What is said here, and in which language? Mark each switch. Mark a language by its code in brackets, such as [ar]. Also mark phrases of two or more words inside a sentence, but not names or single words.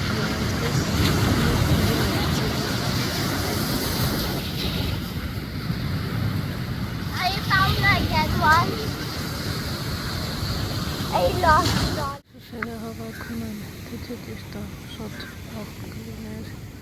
[en] I found like that one. I lost one. [hy] Շերը հավաքում են, թե չէ ճիշտ է, շատ աղ կլիներ։